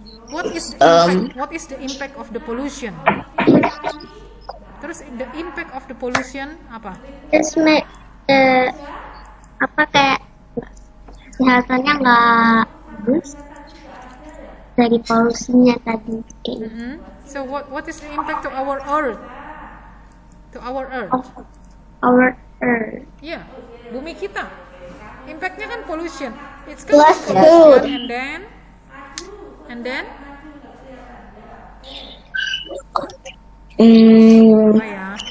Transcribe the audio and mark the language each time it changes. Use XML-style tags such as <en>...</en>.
<en>What is the impact of the pollution? Terus the impact of the pollution apa?</en> <id>Terus apa kayak kesehatannya nggak bagus dari polusinya tadi.</id> <en>So what is the impact to our earth? To our earth? Our earth.</en> <id>Yeah, bumi kita. Impactnya kan pollution. It's</id> <en>Plus pollution, food.</en> <id>and then apa ya?</id>